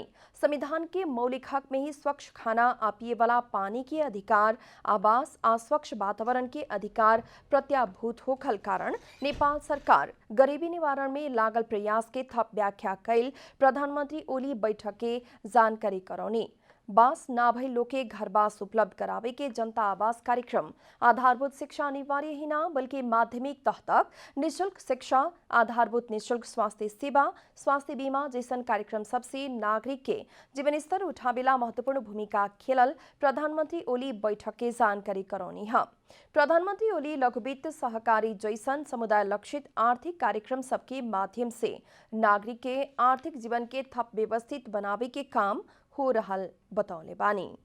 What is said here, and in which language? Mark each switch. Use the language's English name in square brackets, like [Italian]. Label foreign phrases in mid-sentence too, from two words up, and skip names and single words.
[Bhojpuri] संविधान के मौलिक हक में ही स्वच्छ खाना आ पिए वाला पानी के अधिकार, आवास आ स्वच्छ वातावरण के अधिकार प्रत्याभूत होखल कारण नेपाल सरकार गरीबी निवारण में लागल प्रयास के थप व्याख्या कैल प्रधानमंत्री ओली बैठक के जानकारी करौनी। बास ना भई लोग के घर बास उपलब्ध करावे के जनता आवास कार्यक्रम, आधारभूत शिक्षा अनिवार्य ही ना बल्कि माध्यमिक तह तक निःशुल्क शिक्षा, आधारभूत निःशुल्क स्वास्थ्य सेवा, स्वास्थ्य बीमा जैसन कार्यक्रम सबसे नागरिक के जीवन स्तर उठावेला महत्वपूर्ण भूमिका खेलल प्रधानमंत्री ओली बैठक के जानकारी करौनी है। प्रधानमंत्री ओली लघु वित्त सहकारी जैसन समुदाय लक्षित आर्थिक कार्यक्रम सबके माध्यम से नागरिक के आर्थिक जीवन के थप व्यवस्थित बनावे के काम हो रहल बतौले बानी।